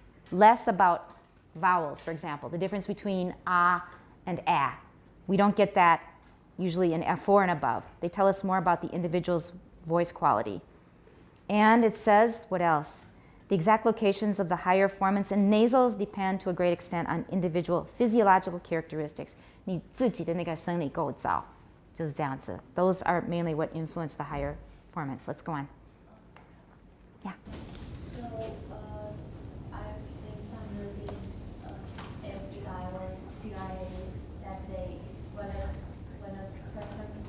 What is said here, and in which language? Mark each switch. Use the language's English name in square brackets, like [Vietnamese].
[English] Less about vowels, for example, the difference between ah and ah. We don't get that usually in F4 and above. They tell us more about the individual's voice quality. And it says, what else? The exact locations of the higher formants and nasals depend to a great extent on individual physiological characteristics. [Chinese] 你自己的那个生理构造就是这样子. [English] Those are mainly what influence the higher formants. Let's go on. Yeah. So, I've seen some movies of FBI or CIA that when a person